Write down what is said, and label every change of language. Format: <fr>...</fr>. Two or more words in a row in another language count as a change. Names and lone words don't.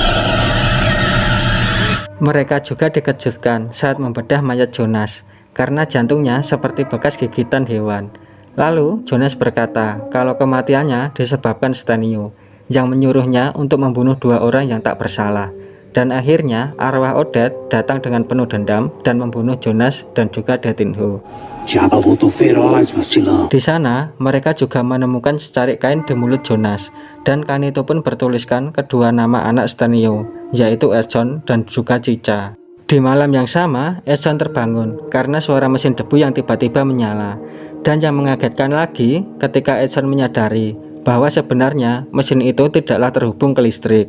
<id>Mereka juga dikejutkan saat membedah mayat Jonas karena jantungnya seperti bekas gigitan hewan. Lalu Jonas berkata kalau kematiannya disebabkan Stanio yang menyuruhnya untuk membunuh 2 orang yang tak bersalah. Dan akhirnya arwah Odette datang dengan penuh dendam dan membunuh Jonas dan juga Datinho.</id> <pt>Diaba voltou feroz, vacilão.</pt> <id>Di sana mereka juga menemukan secarik kain di mulut Jonas, dan kain itu pun bertuliskan kedua nama anak Stanio, yaitu Edson dan juga Cica. Di malam yang sama, Edson terbangun karena suara mesin debu yang tiba-tiba menyala. Dan yang mengagetkan lagi ketika Edson menyadari bahwa sebenarnya mesin itu tidaklah terhubung ke listrik.</id>